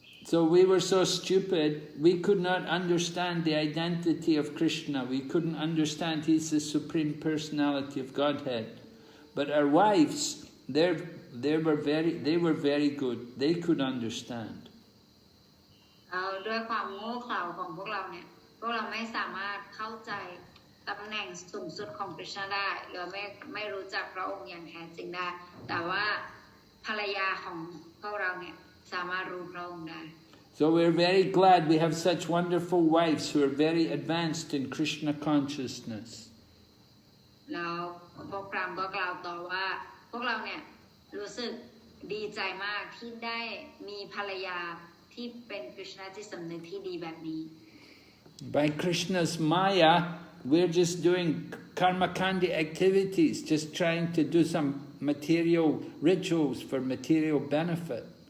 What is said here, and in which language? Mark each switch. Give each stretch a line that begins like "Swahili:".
English: So we were so stupid, we could not understand the identity of Krishna. We couldn't understand he's the Supreme Personality of Godhead. But our wives, they were very good. They could understand.
Thai: ด้วยความโง่เขลาของพวกเราเนี่ยพวกเราไม่สามารถเข้าใจตำแหน่งสูงสุดของคริชนาได้หรือไม่รู้จักพระองค์อย่างแท้จริงได้แต่ว่าภรรยาของพวกเราเนี่ยสามารถรู้พระองค์ได้
English: So we're very glad we have such wonderful wives who are very advanced in Krishna consciousness.
Thai: แล้วพวกพรามก็กล่าวต่อว่าพวกเราเนี่ยรู้สึกดีใจมากที่ได้มีภรรยาที่เป็นคริชนาจิตสำนึกที่ดีแบบนี้
English: By Krishna's Maya, we're just doing karmakandi activities, just trying to do some material rituals for material benefit.